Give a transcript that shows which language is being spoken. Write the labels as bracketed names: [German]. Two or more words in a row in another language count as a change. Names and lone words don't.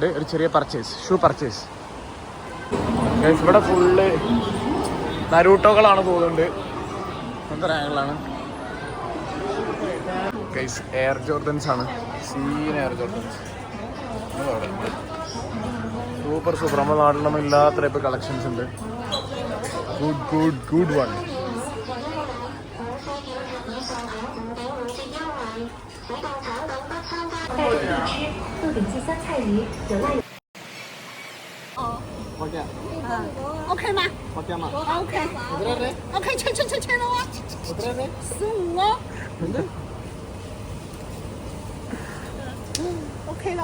[Malayalam] ഒരു ചെറിയ ഷൂ പർച്ചേസ്. ഇവിടെ ഫുള്ള് നരൂട്ടോകളാണ് പോകുന്നുണ്ട്. അങ്ങനത്തെ റാങ്കളാണ് ഗൈസ്. എയർ ജോർഡൻസ് ആണ്. സീൻ എയർ ജോർഡൻസ് സൂപ്പർ. നമ്മുടെ നാട്ടിലൊന്നും ഇല്ലാത്ത ടൈപ്പ് കളക്ഷൻസ് ഉണ്ട്. [English] Good one. [Chinese] OK 吗？ OK 吗 ？OK。OK， 签了哇！15哦。OK 了。